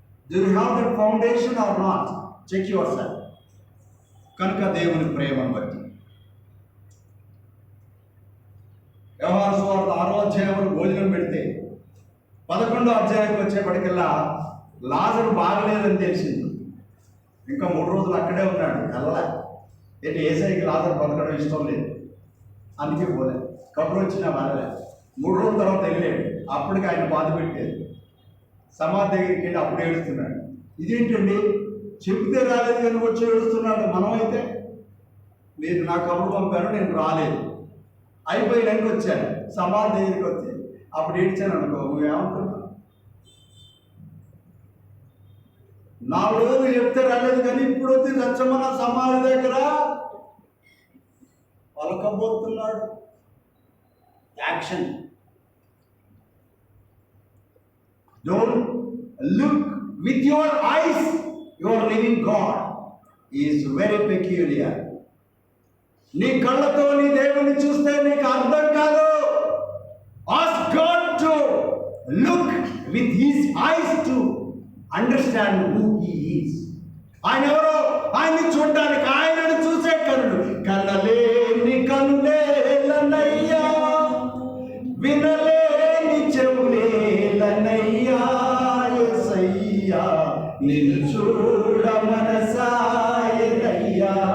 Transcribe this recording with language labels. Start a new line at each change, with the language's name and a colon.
English: Do you have that foundation or not? Check yourself.
Telugu: కనుక దేవుని ప్రేమను బట్టి యోహాను సువార్త 6వ అధ్యాయంలో భోజనం పెడితే 11వ అధ్యాయానికి వచ్చేప్పటికల్లా లాజరు బాగలేదని తెలిసింది. ఇంకా 3 రోజులు అక్కడే ఉన్నాడు, వెళ్ళలే. ఏంటి ఏసైకి లాజరు బతకడం ఇష్టం లేదు, అందుకే పోలే. కబురు వచ్చినా వెళ్ళలే. 3 రోజుల తర్వాత వెళ్ళాడు. అప్పటికి ఆయన బాధ పెట్టేది. సమాధి దగ్గరికి వెళ్ళి అప్పుడు ఏడుస్తున్నాడు. ఇదేంటండి, చెప్తే రాలేదు కానీ వచ్చి ఏడుస్తున్నాడు. మనమైతే మీరు నా కబురు పంపారు, నేను రాలేదు, అయిపోయినాక వచ్చాను. సమాధి దగ్గరికి వచ్చి అప్పుడు ఏడ్చాను అనుకో, నువ్వేమనుకున్నావు? 4 రోజులు చెప్తే రాలేదు కానీ ఇప్పుడు వచ్చి రచ్చమన సమాధి దగ్గర పలకబోతున్నాడు.
English: Action. Don't look with your eyes. Your living God is very peculiar.
Telugu: నీ కళ్ళతో నీ దేవుని చూస్తే నీకు అర్థం కాదు.
English: Ask God to look with His eyes to understand who He is.
Telugu: ఆయన ఎవరో, ఆయన్ని చూడడానికి, ఆయనను చూసే కనులు. కళ్ళలేని కనులేలనయ్యా, వినలేని చెవులేలనయ్యా, యేసయ్యా నిన్ను చూడ మనసాయనయ్యా.